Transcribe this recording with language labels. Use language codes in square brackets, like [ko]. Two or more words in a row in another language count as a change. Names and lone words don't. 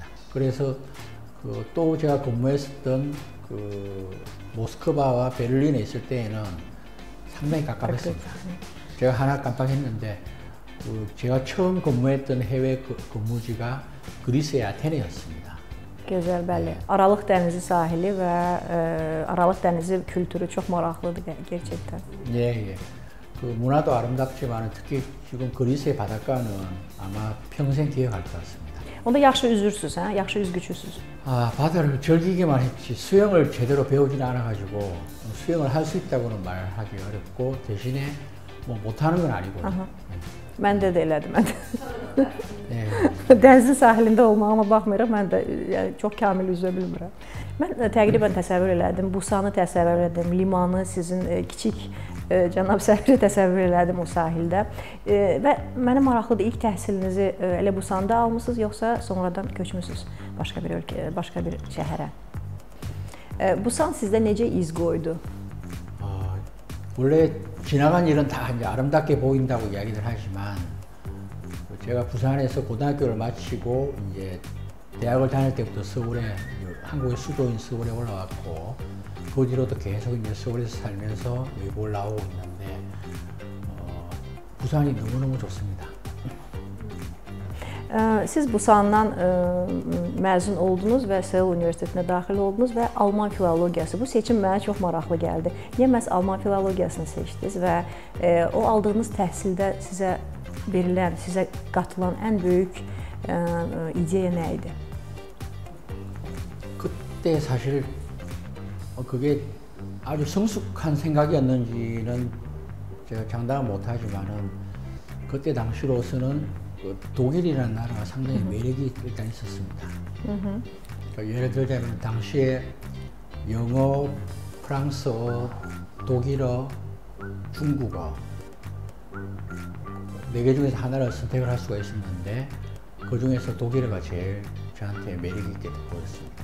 [ko] 그래서 또 제가 근무했었던 모스크바와 베를린에 있을 때에는 상당히 가깝습니다. 제가 하나 깜빡했는데 제가 처음 근무했던 해외 근무지가 그리스의 아테네였습니다. [az] Gözəl, bəli. Aralıq dənizi sahili və Aralıq dənizi kültürü çox maraqlıdır gerçekten. [ko] 예. 문화도 아름답지만 특히 지금 그리스의 바닷가는 아마 평생 기억할 것 같습니다. [az] Onda yaxşı üzürsüz, hə? Yaxşı üzgüçüsüz. [ko] 바다를 즐기기만 했지 수영을 제대로 배우지는 않아가지고 수영을 할 수 있다고는 말하기 어렵고 대신에 뭐 못하는 건 아니고요. [az] Məndə də elədim. Dənizin sahilində olmağıma baxmayaraq mən də çox kamil üzə bilmirəm. Mən təqribən təsəvvür elədim, Busanı təsəvvür elədim, limanı, sizin kiçik cənab səfiri təsəvvür elədim o sahildə. Və mənə maraqlıdır, ilk təhsilinizi elə Busanda almısınız, yoxsa sonradan köçmüsünüz başqa bir ölkəyə, başqa bir şəhərə? Busan sizdə necə iz qoydu? [ko] 원래 지나간 일은 다 이제 아름답게 보인다고 이야기를 하지만 제가 부산에서 고등학교를 마치고 이제 대학을 다닐 때부터 서울에 한국의 수도인 서울에 올라왔고 그 뒤로도 계속 이제 서울에서 살면서 외국을 나오고 있는데 부산이 너무너무 좋습니다. [az] Siz Busandan məzun oldunuz və Seul Universitetinə daxil oldunuz və Alman filologiyası. Bu seçim mənə çox maraqlı gəldi. Niyə məhz Alman filologiyasını seçdiniz və o aldığınız təhsildə sizə verilən, sizə qatılan ən böyük ideya nə idi? [ko] 그때 사실 그게 아주 성숙한 생각이었는지는 제가 장담은 못하지만은 그때 당시로서는 독일이라는 나라가 상당히 매력이 일단 있었습니다. 그러니까 예를 들자면 당시에 영어, 프랑스어, 독일어, 중국어 4개 중에서 하나를 선택을 할 수가 있었는데 그 중에서 독일어가 제일 저한테 매력 있게 보였습니다.